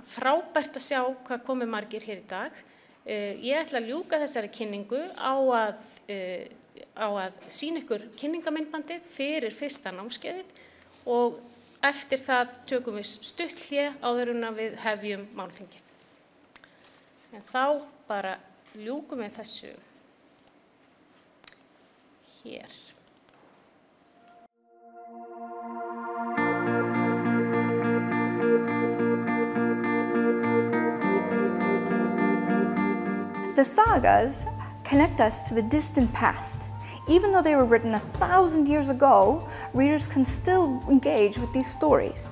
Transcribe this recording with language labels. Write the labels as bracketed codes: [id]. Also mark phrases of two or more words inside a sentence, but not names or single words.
[is] Frábært að sjá hvað komið margir hér í dag. Ég ætla að ljúka þessari kynningu á að sýna ykkur kynningamyndbandið fyrir fyrsta námskeiðið og eftir það tökum við stutt hlé áður en við hefjum málþingið. En þá bara ljúkum við þessu hér. [en] The sagas connect us to the distant past. Even though they were written 1,000 years ago, readers can still engage with these stories.